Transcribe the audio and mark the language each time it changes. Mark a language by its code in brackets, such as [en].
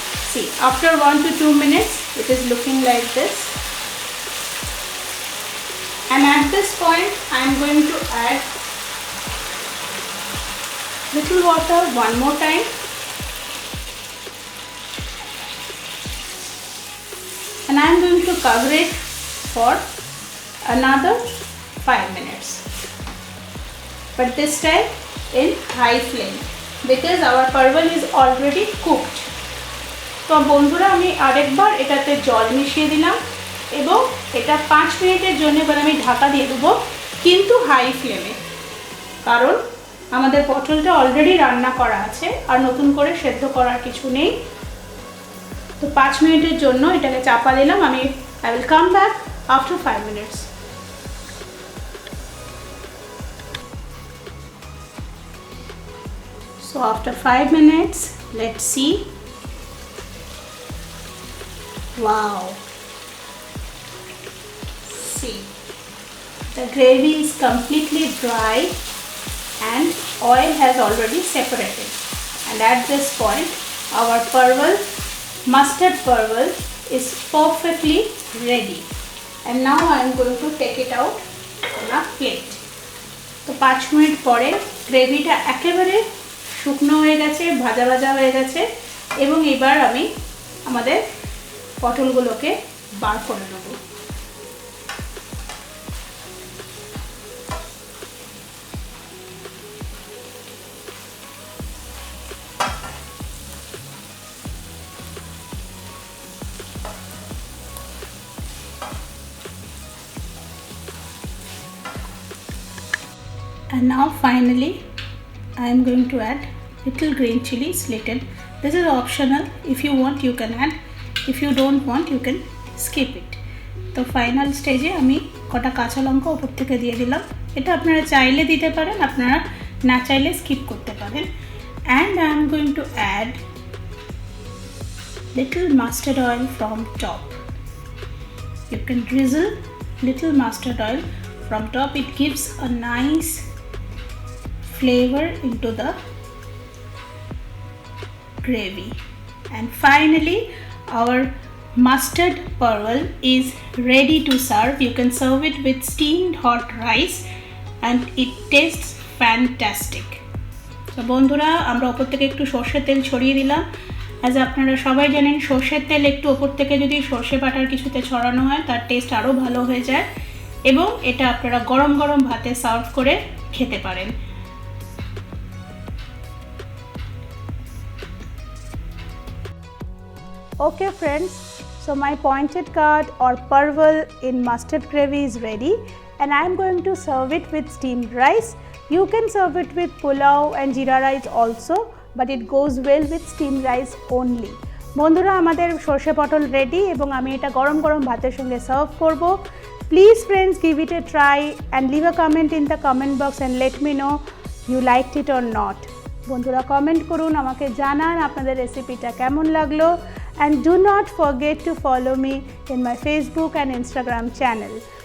[en] See, after 1 to 2 minutes it is looking like this, and at this point I am going to add little water one more time, and I am going to cover it for another 5 minutes, but this time in high flame, because our parwal is already cooked. [bn] তো বন্ধুরা আমি আরেকবার এটাতে জল মিশিয়ে দিলাম এবং এটা 5 মিনিটের জন্য এবার আমি ঢাকা দিয়ে দেবো, কিন্তু হাই ফ্লেমে, কারণ আমাদের পটলটা অলরেডি রান্না করা আছে আর নতুন করে সেদ্ধ করার কিছু নেই। তো 5 মিনিটের জন্য এটাকে চাপা দিলাম। আমি [en] I will come back after 5 minutes. So after 5 minutes, let's see. Wow, see, the gravy is completely dry and oil has already separated, and at this point our parwal, mustard parwal, is perfectly ready. And now I am going to take it out on a plate. [bn] তো 5 minute পরে গ্রেভিটা একেবারে শুকনো হয়ে গেছে, ভাজা ভাজা হয়ে গেছে এবং এবার আমি আমাদের পটলগুলোকে বার করে নেব। [en] And now finally I am going to add little green chilies, little. This is optional. If you want you can add, if you don't want you can skip it. [bn] তো ফাইনাল স্টেজে আমি কটা কাঁচা লঙ্কা উপর থেকে দিয়ে দিলাম। এটা আপনারা চাইলে দিতে পারেন, আপনারা না চাইলে স্কিপ করতে পারেন। [en] And I am going to add little mustard oil from top. You can drizzle little mustard oil from top. It gives a nice flavor into the gravy. And finally our mustard parwal is ready to serve. You can serve it with steamed hot rice and it tastes fantastic. [bn] তো বন্ধুরা, আমরা উপর থেকে একটু সর্ষের তেল ছড়িয়ে দিলাম। অ্যাজ আপনারা সবাই জানেন, সর্ষের তেল একটু উপর থেকে যদি সর্ষে বাটার কিছুতে ছড়ানো হয় তার টেস্ট আরও ভালো হয়ে যায় এবং এটা আপনারা গরম গরম ভাতে সার্ভ করে খেতে পারেন। [en] Okay friends, so my pointed gourd or parwal in mustard gravy is ready and I am going to serve it with steamed rice. You can serve it with pulao and jeera rice also, but it goes well with steamed rice only. [bn] বন্ধুরা, আমাদের সরষে পটল ready এবং আমি এটা গরম গরম ভাতের সঙ্গে সার্ভ করব। [en] Please friends, give it a try and leave a comment in the comment box and let me know you liked it or not. [bn] বন্ধুরা কমেন্ট করুন, আমাকে জানান আপনাদের রেসিপিটা কেমন লাগলো। [en] And do not forget to follow me in my Facebook and Instagram channel.